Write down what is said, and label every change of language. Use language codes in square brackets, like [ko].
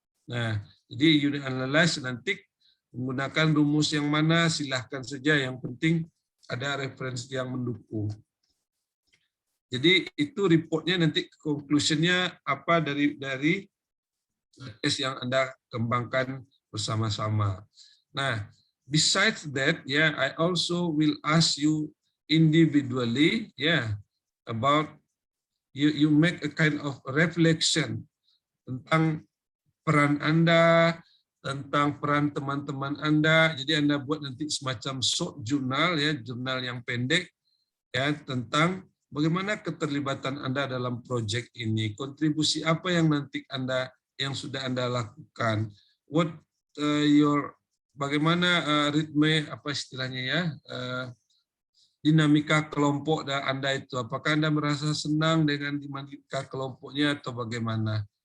[id] Nah, jadi [en] you analyze [id] nanti menggunakan rumus yang mana silahkan saja, yang penting ada referensi yang mendukung. Jadi itu reportnya nanti conclusionnya apa dari tes yang Anda kembangkan bersama-sama. [en] Nah, besides that, yeah, I also will ask you individually, yeah, about you make a kind of reflection [id] tentang peran Anda, tentang peran teman-teman Anda. Jadi Anda buat nanti semacam short jurnal, ya, jurnal yang pendek, ya, tentang bagaimana keterlibatan Anda dalam proyek ini, kontribusi apa yang nanti Anda yang sudah Anda lakukan, what bagaimana ritme, apa istilahnya, ya, dinamika kelompok Anda itu, apakah Anda merasa senang dengan dinamika kelompoknya atau bagaimana.